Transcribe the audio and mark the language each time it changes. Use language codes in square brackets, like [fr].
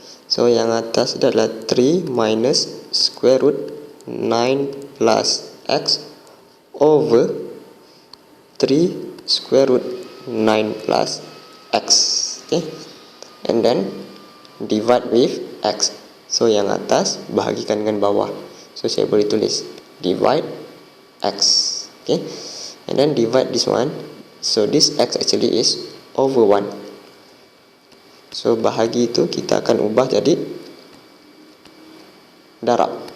[en] So [ms] yang atas adalah [en] 3 minus square root 9 plus x over 3 square root 9 plus x. Okay, and then divide with x. [ms] So yang atas bahagikan dengan bawah. So saya boleh tulis divide x. [en] Okay, and then divide this one. So this x actually is over 1. [ms] So bahagi itu kita akan ubah jadi darab.